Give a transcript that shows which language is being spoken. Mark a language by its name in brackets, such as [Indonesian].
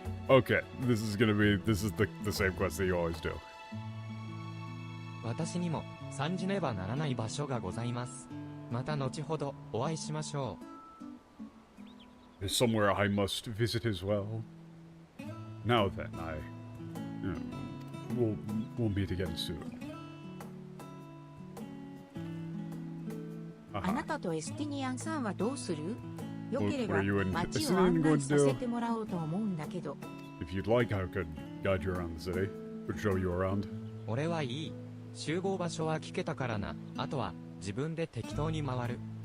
[English] Okay, this is the same quest that you always do. [Japanese] 私にも参じねばならない場所がございます。また後ほどお会いしましょう。 [English] There's somewhere I must visit as well. Now then, we'll meet again soon. [Japanese] あなたとエスティニアンさんはどうする？よければ [English] What are you and [Japanese] 街を案内させてもらおうと思うんだけど。 [English] If you'd like, I could guide you around the city. Could show you around. [Japanese] 俺はいい。集合場所は聞けたからな。あとは自分で適当に回る。